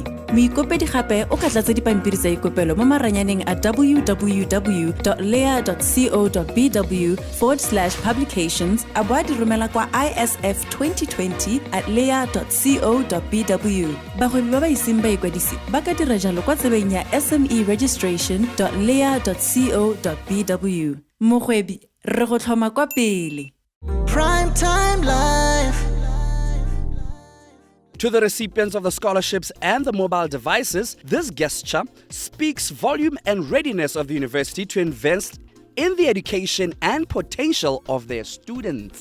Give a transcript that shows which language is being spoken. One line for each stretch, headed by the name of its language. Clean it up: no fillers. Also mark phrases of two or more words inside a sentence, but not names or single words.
Tswana: Moikopedi gape o ka tlatsa dipampiri tsa ikopelo mo maranyaneng a www.lea.co.bw/publications a bo a di romela kwa isf2020@lea.co.bw. Bagwebi ba ba iseng ba ikwadisi ba ka dira jalo kwa tsebeng ya SMEregistration.lea.co.bw. Mogwebi re go tlhoma kwa pele.
English: Primetime Life. To the recipients of the scholarships and the mobile devices, this gesture speaks volume and readiness of the university to invest in the education and potential of their students.